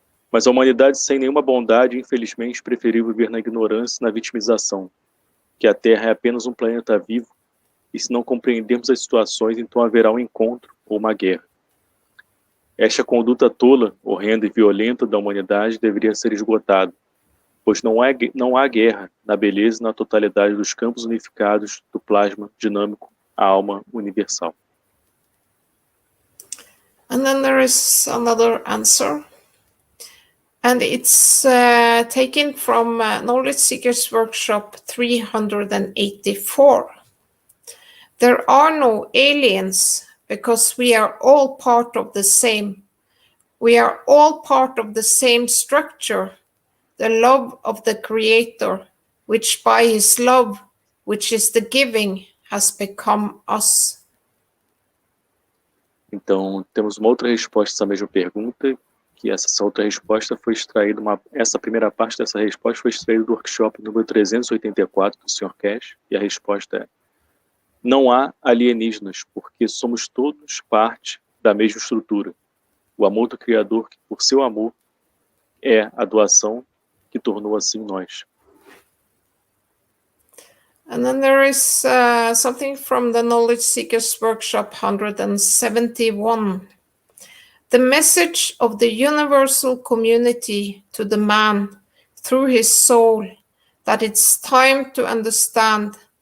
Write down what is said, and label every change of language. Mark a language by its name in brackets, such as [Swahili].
[Portuguese] Mas a humanidade sem nenhuma bondade, infelizmente, preferiu viver na ignorância e na vitimização, que a Terra é apenas um planeta vivo e se não compreendermos as situações, então haverá um encontro ou uma guerra. Esta conduta tola, horrenda e violenta da humanidade deveria ser esgotada, pois não há guerra na beleza e na totalidade dos campos unificados do plasma dinâmico, a alma universal. [English] And then there is another answer, and it's taken from Knowledge Seekers Workshop 384. There are no aliens because we are all part of the same. We are all part of the same structure, the love of the Creator, which by His love, which is the giving, has become us. [Portuguese] Então, temos uma outra resposta a essa mesma pergunta, que essa outra resposta foi extraída, essa primeira parte dessa resposta foi extraída do workshop número 384 do Sr. Cash, e a resposta é: não há alienígenas, porque somos todos parte da mesma estrutura. O amor do Criador, que por seu amor é a doação que tornou assim nós. [English] And then there is something from the Knowledge Seekers Workshop 171. The message of the universal community to the man through his soul, that it's time to understand.